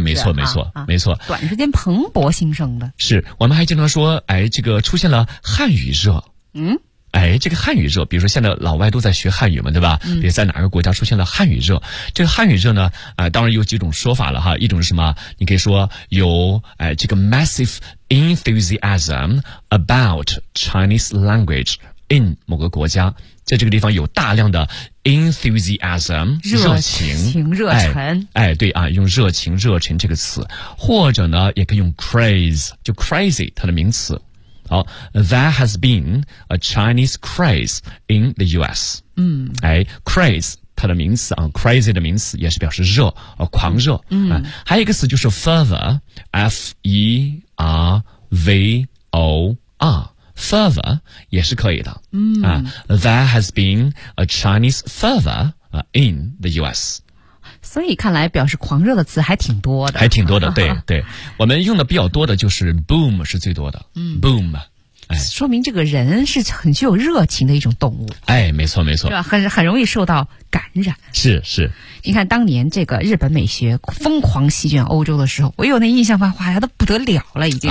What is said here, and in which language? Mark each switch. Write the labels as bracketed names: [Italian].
[Chinese] 没错没错、啊、没错，短时间蓬勃兴盛的。是，我们还经常说，哎，这个出现了汉语热，嗯，哎，这个汉语热，比如说现在老外都在学汉语嘛，对吧？比如在哪个国家出现了汉语热，嗯、这个汉语热呢，当然有几种说法了哈。一种是什么？你可以说有这个 [English] massive enthusiasm about Chinese language。 [Chinese] in 某个国家，在这个地方有大量的 enthusiasm 热情热忱，哎，对啊，用热情热忱这个词，或者呢，也可以用 craze， 就 crazy 它的名词。 [English] 好 ，there has been a Chinese craze in the U.S. [Chinese] 嗯，哎 ，craze 它的名词啊 ，crazy 的名词也是表示热啊，狂热。嗯、啊，还有一个词就是 fervor，F-E-R-V-O-R。也是可以的，嗯 [English] 啊 ，There has been a Chinese fervor in the U.S. [Chinese] 所以看来表示狂热的词还挺多的，还挺多的，对对，我们用的比较多的就是 boom 是最多的，嗯，boom， 哎，说明这个人是很具有热情的一种动物，哎，没错没错，是吧？很容易受到感染，是是。你看当年这个日本美学疯狂席卷欧洲的时候，我有那印象漫画，它都不得了了，已经、